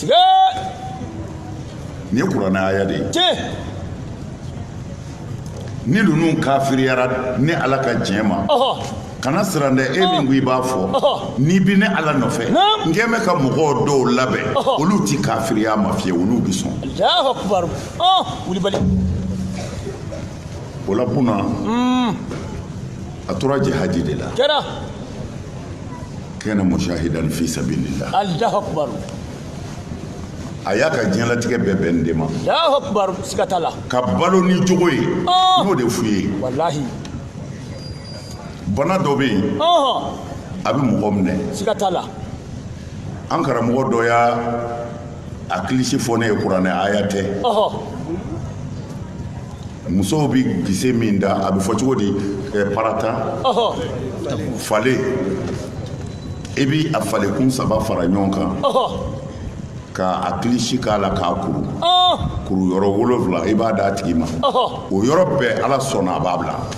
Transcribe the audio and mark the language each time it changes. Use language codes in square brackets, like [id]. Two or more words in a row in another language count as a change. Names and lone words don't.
[bm] nin ye kuranɛ aya de ye ni ninnu kafiriyara ni ala ka tiɲɛ ma kana siran dɛ e min ko i b'a fɔ n'i bi ne ala nɔfɛ n kɛ mɛ ka mɔgɔw dɔw labɛn olu ti kafiriya ma fiye olu bi sɔn [ar] الله أكبر wulibali [bm] o la Buna a tora jihadi de la kana [ar] مجاهدا في سبيل الله الله أكبر [bm] aya ka diɲɛlatigɛ bɛɛ bɛn de ma [ar] الله أكبر sigatala [bm] ka balo ni jogo ye n'o de f'u ye wallahi bana dɔ bɛ yen a bɛ mɔgɔ minɛ sigatala an karamɔgɔ dɔ y'a hakilisi fɔ ne ye kuranɛ aya tɛ musow bɛ gise min da a bɛ fɔ cogo di parata fale i bi a falekun 3 fara ɲɔgɔn kan ka hakilisi k'a la k'a kuru yɔrɔ 7 i b'a d'a tigi ma o yɔrɔ bɛɛ ala sɔnna a b'a bila